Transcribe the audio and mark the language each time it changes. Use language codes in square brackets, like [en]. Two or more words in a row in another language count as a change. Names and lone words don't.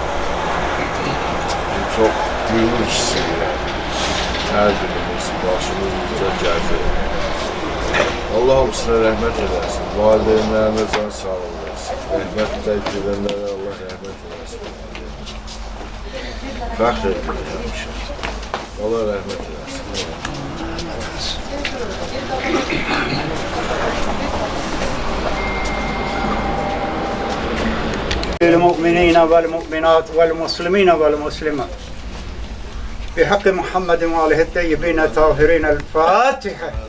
[az] Çox gülünç hissiylə hər birimiz başımızca gəzir. Allah hamısına rəhmət eləsin. Valideynlərinə can sağlığı versin. Rəhmətlə gedənlərə Allah rəhmət eləsin. Fəxr edirəm. Allah rəhmət eləsin. [ar] المؤمنين والمؤمنات والمسلمين والمسلمات بحق محمد وآله الطيبين الطاهرين الفاتحة.